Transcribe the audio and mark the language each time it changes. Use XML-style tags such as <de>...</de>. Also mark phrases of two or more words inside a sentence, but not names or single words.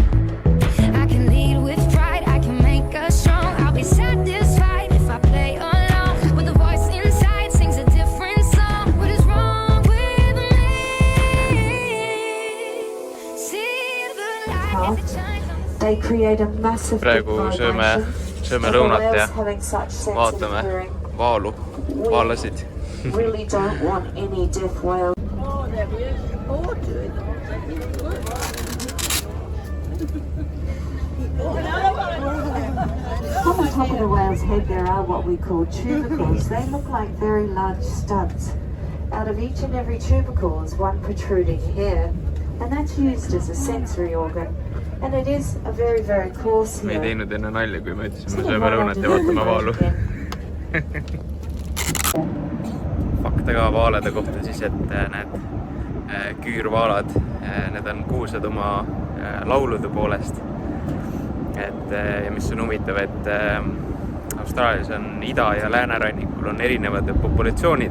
<en>I can lead with pride, I can make us strong. I'll be satisfied if I play along with the voice inside sings a different song. What is wrong with me? See the light as it shines on the They create a massive</en> <et>Praegu sööme lõunat ja vaatame vaalu, vaalasid.</et> <en>really don't want any deaf whale. On the top of the whale's head there are what we call tubercles. They look like very large studs. Out of each and every tubercle is one protruding hair, and that's used as a sensory organ. And it is a very, very coarse</en> <et>Me ei</et> <en>hair.</en> <et>teinud enne nalja, kui me ütlesime, sööme lõunat ja vaatame vaalu. Fakte ka vaalade kohta siis, et need küürvaalad, need on kuulsad oma laulude poolest. Ja mis on huvitav, et Austraalias on ida- ja läänerannikul on erinevad populatsioonid.</et>